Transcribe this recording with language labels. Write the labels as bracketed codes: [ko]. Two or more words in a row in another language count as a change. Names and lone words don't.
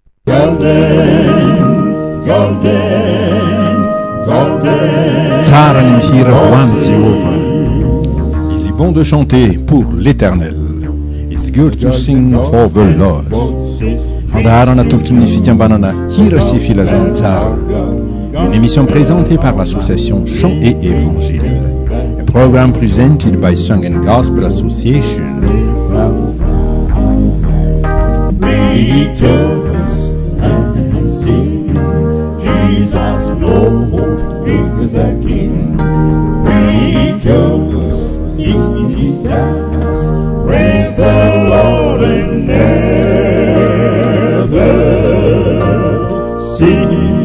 [mg] Tsara ny mihira ho any Jehova. [fr] Il est bon de chanter pour l'Éternel. [en] It's good to sing for the Lord. [mg] Fandaharana tolotry ny fikambanana hira sy filazantsara. [fr] Une émission présentée par l'association Chant et Évangile. [en] A program presented by Song and Gospel Association. Rejoice and sing, Jesus Lord is the King. Rejoice in Jesus, praise the Lord and never cease.